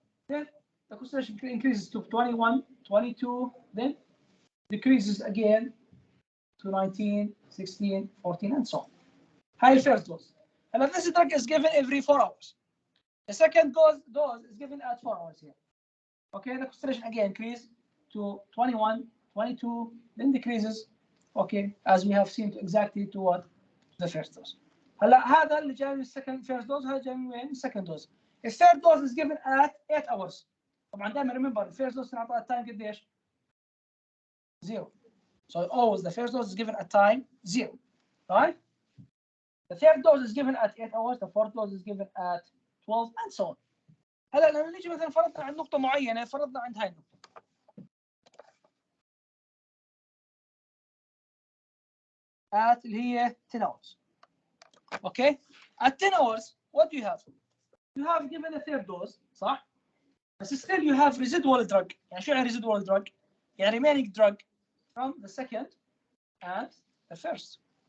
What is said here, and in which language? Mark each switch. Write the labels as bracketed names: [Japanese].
[English] Then the concentration increases to 21, 22, then decreases again to 19, 16, 14, and so on. High first dose. And this drug is given every 4 hours. The second dose is given at 4 hours here. Okay, the concentration again increases to 21, 22, then decreases. Okay, as we have seen exactly to what? The first dose. [Arabic] هلا هذا اللي جاي من [English] second first dose، [Arabic] هذا جاي من وين؟ [English] second dose. The third dose is given at 8 hours. [Arabic] طبعا دائما [English] remember the first dose [Arabic] نعطيها [English] time [Arabic] قديش؟ [English] 0. So always the first dose is given at time 0, right? The third dose is given at 8 hours, the fourth dose is given at 12 and so on. [Arabic] هلا لما نيجي مثلا فرضنا عند نقطة معينة، فرضنا عند هاي النقطة. [English] at [Arabic] اللي هي [English] 10 hours. Okay? At 10 hours, what do you have? You have given a third dose, [Arabic] صح؟ [English] But still you have residual drug. [Arabic] يعني شو يعني [English] residual drug؟ يعني remaining drug from the second and the first.